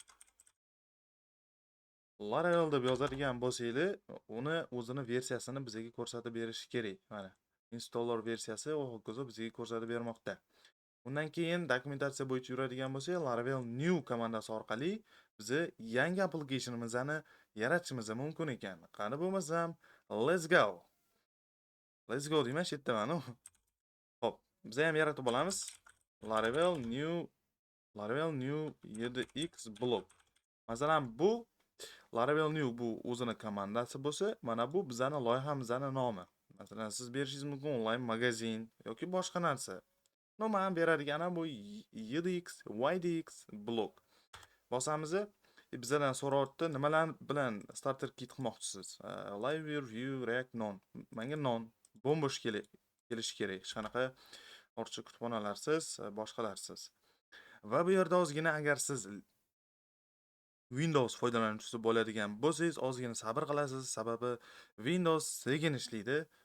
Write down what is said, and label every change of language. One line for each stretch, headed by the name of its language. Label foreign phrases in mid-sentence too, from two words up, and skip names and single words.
Uzbek: Laravel deb yozadigan bo'lsanglar, uni o'zini versiyasini bizga ko'rsatib berishi kerak. Mana installer versiyasi u hokazo bizga ko'rsatib bermoqda. Undan keyin dokumentatsiya bo'yicha yuradigan bo'lsak, Laravel new komandasi orqali biz yangi applicationimizni yaratishimiz mumkin ekan. Qani bo'lmasam,
English: let's go. Let's go
Uzbek: deyman, shu yerda mana. Xo'p, biz ham yaratib olamiz. Laravel new 7x blog. Masalan, bu Laravel new bu o'zini komandasi bo'lsa, mana bu bizning loyihamizning nomi. Masalan, siz berishingiz mumkin onlayn magazin yoki boshqa narsa. No, men beradiganim bu 7x ydx blog. Bosamiz. Bizdan so'rayapti, nimalar bilan
English: starter kit
Uzbek: qilmoqchisiz? Live view, React, non. Menga non bo'sh kelishi kerak. Hech qanaqa ortiqcha kutubxonalarsiz, boshqalarsiz. Va bu yerda ozgina agar siz Windows foydalanuvchisi bo'ladigan bo'lsangiz, ozgina sabr qilasiz, sababi Windows sekin ishlaydi.